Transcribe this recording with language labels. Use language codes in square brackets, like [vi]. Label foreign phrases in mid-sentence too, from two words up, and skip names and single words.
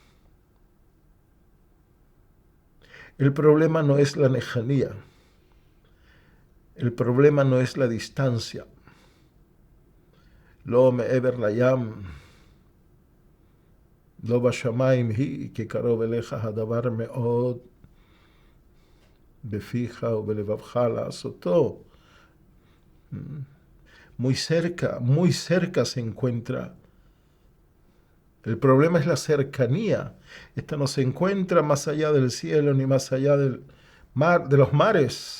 [es] El problema no es la lejanía. El problema no es la distancia. [he] לא מעבר לים, לא בשמים היא, que קרוב אליך הדבר מאד, בפיך או בלבבך לעשותו. [es] Muy cerca se encuentra. El problema es la cercanía. Esta no se encuentra más allá del cielo ni más allá del mar, de los mares.